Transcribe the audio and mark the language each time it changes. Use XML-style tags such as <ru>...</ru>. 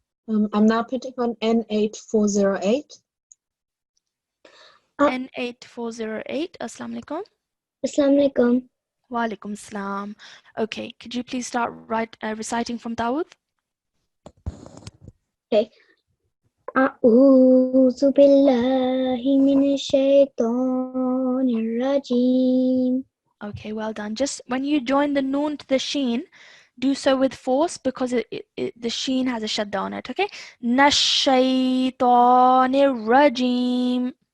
<en>I'm now putting on N8408.</en> <ar>N8408, Assalamu alaikum. Assalamu alaikum. Wa alaikum salam.</ar> <en>Okay, could you please start reciting from Dawood? Okay.</en> <ar>أعوذ بالله من الشيطان الرجيم.</ar> <en>Okay, well done. Just when you join the noon to the sheen, do so with force because the sheen has a shadda on it. Okay,</en> <ar>Nashaytanir rajim.</ar>